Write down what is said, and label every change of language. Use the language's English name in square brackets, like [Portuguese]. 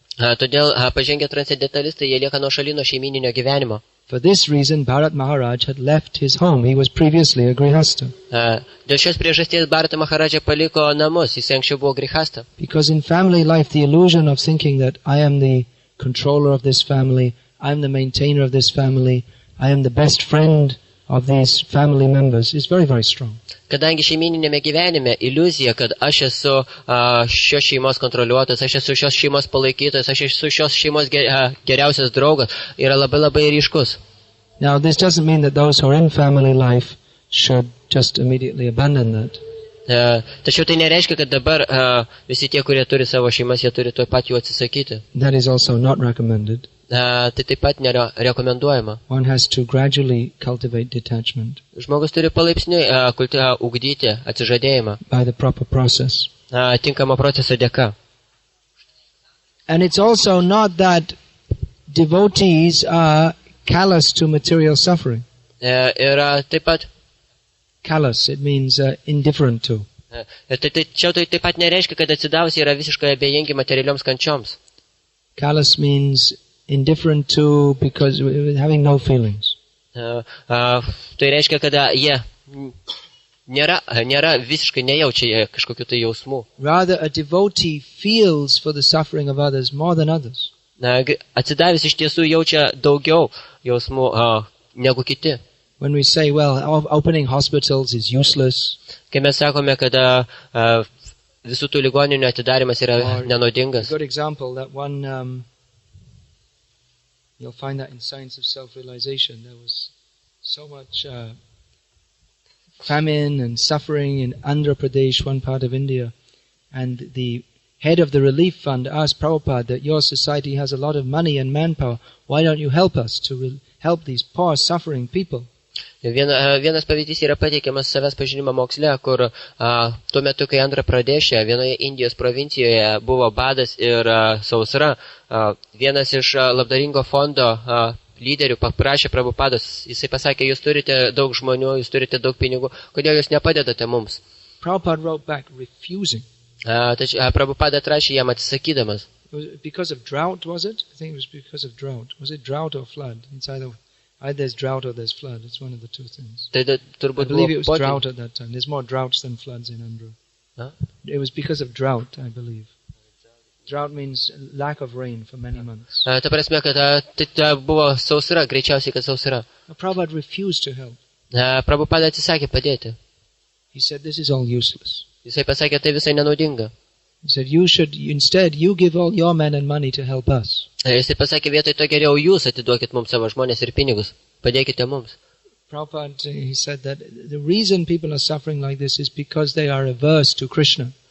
[Lithuanian] Todėl pažengę transcendentalistai, jie lieka nuošaly nuo šeimyninio gyvenimo. [English] For this reason, Bharat Maharaj had left his home. He was previously a grihastha. [Lithuanian] Dėl šios priežasties Bharata Maharaja paliko namus, jis anksčiau buvo grihasta. [English] Because in family life, the illusion of thinking that I am the controller of this family, I am the maintainer of this family, I am the best friend of these family members is very, very strong. [Lithuanian] Kadangi šeimyninėme gyvenime iliuzija, kad aš esu šios šeimos kontroliuotojas, aš esu šios šeimos palaikytojas, aš esu šios šeimos geriausias draugas, yra labai labai ryškus. [English] Now, this doesn't mean that those who are in family life should just immediately abandon that. [Lithuanian] Tačiau tai nereiškia, kad dabar visi tie, kurie turi savo šeimas, jie turi tuo pat jų atsisakyti. [English] That is also not recommended. [Lithuanian] Tai taip pat nėra rekomenduojama. [English] One has to gradually cultivate detachment [Lithuanian] Žmogus turi palaipsniui ugdyti atsižadėjimą, [English] by the proper process. [Lithuanian] tinkamo proceso dėka. [English] And it's also not that devotees are callous to material suffering. [Lithuanian] Ir taip pat, [English] Callous, it means indifferent to. [Lithuanian] čia tai taip pat nereiškia, kad atsidavusi yra visiškai abejingi materialioms kančioms. [English] Callous means indifferent to because having no feelings. [Lithuanian] Tai reiškia, kad jie nėra visiškai nejaučia kažkokių tai jausmų. [English] Rather, a devotee feels for the suffering of others more than others. [Lithuanian] Atsidavęs iš tiesų jaučia daugiau jausmų negu kiti. [English] When we say, well, opening hospitals is useless, [Lithuanian] Kai mes sakome, kad visų tų ligoninių atidarimas yra [English] a [Lithuanian] nenaudingas. [English] good example, that one, you'll find that in Science of Self-Realization, there was so much famine and suffering in Andhra Pradesh, one part of India, and the head of the relief fund asked Prabhupada that your society has a lot of money and manpower, why don't you help us to help these poor suffering people? [Lithuanian] Vienas pavyzdys yra pateikiamas savęs pažinimo moksle, kur tuo metu, kai Andhra Pradešė, vienoje Indijos provincijoje buvo badas ir sausra, vienas iš labdaringo fondo lyderių paprašė Prabhupados, jisai pasakė, jūs turite daug žmonių, jūs turite daug pinigų, kodėl jūs nepadedate mums? [English] Prabhupada wrote back, refusing. [Lithuanian] Tačiau Prabhupada atrašė jam atsisakydamas. [English] Was it because of drought, was it? I think it was because of drought. Was it drought or flood? It's either there's drought or there's flood. It's one of the two things. [Lithuanian] Tai [English] I [Lithuanian] turbūt [English] believe it was [Lithuanian] buvo [English] drought at that time. There's more droughts than floods in Andhra. Huh? It was because of drought, I believe. Drought means lack of rain for many months. [Lithuanian] Ta prasme, kad tai buvo sausra, greičiausiai, kad sausra. [English] Prabhupada refused to help. [Lithuanian] Prabhupada atsisakė padėti. [English] He said, this is all useless. [Lithuanian] Jisai pasakė, tai visai nenaudinga. [English] He said, instead, you give all your men and money to help us. [Lithuanian] Jisai pasakė, vietoj to geriau jūs atiduokit mums savo žmonės ir pinigus. Padėkite mums. [English] Prabhupada, he said that the reason people are suffering like this is because they are averse to Krishna.